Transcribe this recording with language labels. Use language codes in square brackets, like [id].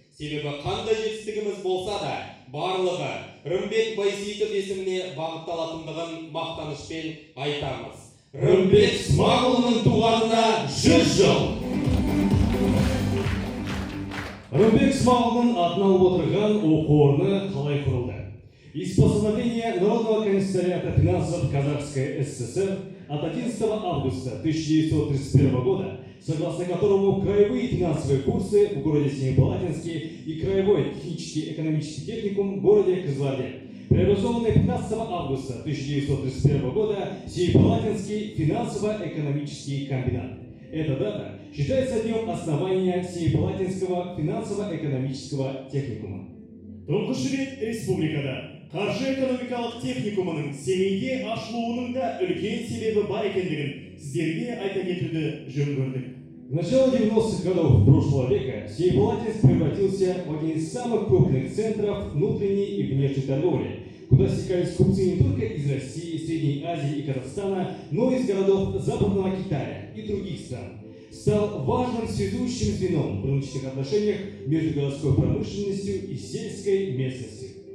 [kk] Себебі қандай жетістігіміз болса да, барлығы Рымбек Байсейітов есіміне бағытталатындығын мақтанышпен айтамыз. Рымбек Смақұлының туғанына 100 жыл! Рымбек Смақұлының атын алып отырған оқу орны қалай құрылды? [ru] Из постановления Народного комиссариата финансов Казахской ССР от 11 августа 1931 года, согласно которому краевые финансовые курсы в городе Семипалатинске и краевой технический экономический техникум в городе Кызылорде, преобразованный 15 августа 1931 года Семипалатинский финансово-экономический комбинат. Эта дата считается днем основания Семипалатинского финансово-экономического техникума. [kk] Тұңғыш рет республикада қаржы экономикалық техникумының Семейде ашылуының да үлкен себебі бар екендігін сіздерге айта кетуді жөн көрдік. [ru] В начало 90-х годов прошлого века Семипалатинск превратился в один из самых крупных центров внутренней и внешней торговли, куда стекались купцы не только из России, Средней Азии и Казахстана, но и из городов Западного Китая и других стран. Стал важным связующим звеном в рыночных отношениях между городской промышленностью и сельской местностью.